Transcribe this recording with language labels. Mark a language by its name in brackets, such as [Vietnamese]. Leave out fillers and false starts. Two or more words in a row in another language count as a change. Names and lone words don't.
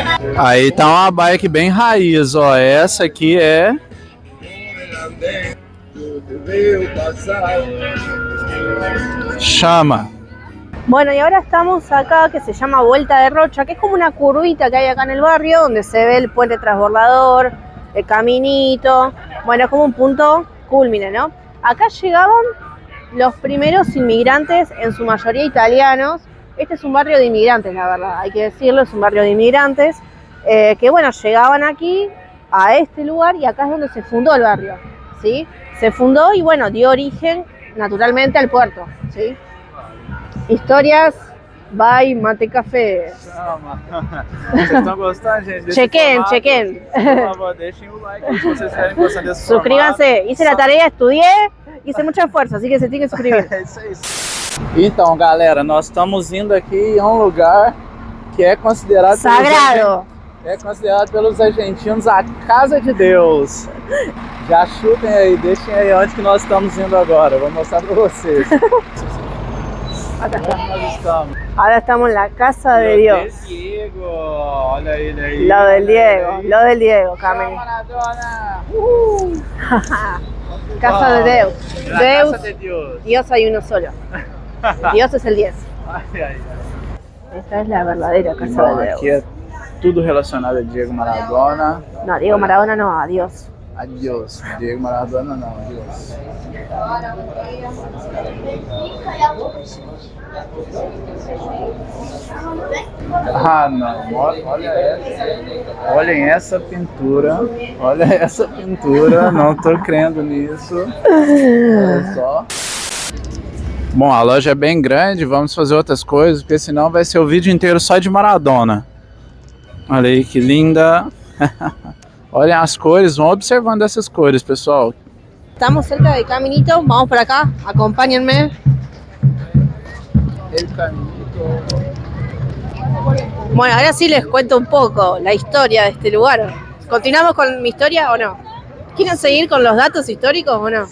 [Portuguese] Aí tá uma bike bem raiz, ó. Essa aqui é... Chama. [Spanish] Bueno, y ahora estamos acá que se llama Vuelta de Rocha, que es como una curvita que hay acá en el barrio, donde se ve el puente transbordador, el caminito. Bueno, es como un punto cúlmine, ¿no? Acá llegaban los primeros inmigrantes, en su mayoría italianos. Este es un barrio de inmigrantes, la verdad, hay que decirlo, es un barrio de inmigrantes, que bueno, llegaban aquí, a este lugar, y acá es donde se fundó el barrio, ¿sí? Se fundó y bueno, dio origen naturalmente al puerto, ¿sí? Historias by Mate Café. [Portuguese] Vocês estão gostando, gente? [Spanish] Chequen. [Portuguese] Por favor, deixem o like se vocês querem gostar desse formato. [Spanish] Suscríbanse, hice la tarea, estudié, hice mucho esfuerzo, así que se tienen que suscribir. [Portuguese] É isso aí. Então, galera, nós estamos indo aqui em um lugar que é considerado Sagrado. Pelos argentinos a Casa de Deus. Já chutem aí, deixem aí onde que nós estamos indo agora. Vou mostrar para vocês. [Spanish] Acá está. [Portuguese] Onde nós estamos? [Spanish] Ahora estamos en la casa de Dios. Diego, [Portuguese] olha ele aí. [Spanish] Lo del Diego, Carmen. Maradona. [Portuguese] Casa de Deus. [Spanish] La casa de Dios. Dios hay uno solo. Dios es el 10. [Portuguese] Ai, ai. [Spanish] Esta es la verdadera casa [Portuguese] Bom, de aqui Deus. é tudo relacionado a Diego Maradona. [Spanish] No, Diego Maradona no, a Dios. [Portuguese] Adiós. Diego Maradona não, adiós. Ah, não. Olha essa. Olhem essa pintura. Olha essa pintura. Não tô crendo nisso. Olha só. Bom, a loja é bem grande. Vamos fazer outras coisas, porque senão vai ser o vídeo inteiro só de Maradona. Olha aí que linda. Olhem as cores, vão observando essas cores, pessoal. [Spanish] Estamos cerca del caminito, vamos por acá, acompáñenme. El caminito. Bueno, ahora sí les cuento un poco la historia de este lugar. ¿Continuamos con mi historia o no? ¿Quieren seguir con los datos históricos o no?